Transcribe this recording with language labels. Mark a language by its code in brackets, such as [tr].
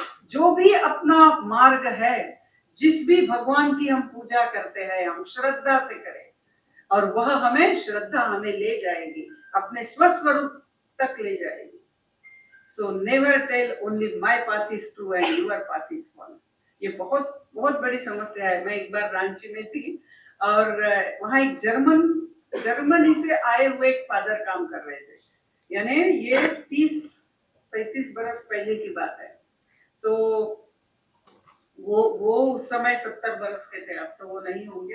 [hi] जो भी अपना मार्ग है, जिस भी भगवान की हम पूजा करते हैं, हम श्रद्धा से करें, और वह हमें श्रद्धा हमें ले जाएगी, अपने स्वस्वरूप तक ले जाएगी। [en] So never tell only my path is true and your path is false. [hi] ये बहुत बहुत बड़ी समस्या है। मैं एक बार रांची में थी और वहाँ एक जर्मनी से आए हुए एक फादर काम कर रहे थे। यानी ये 35 बरस पहले की बात है। तो वो उस समय 70 बरस के थे, अब तो वो नहीं होंगे।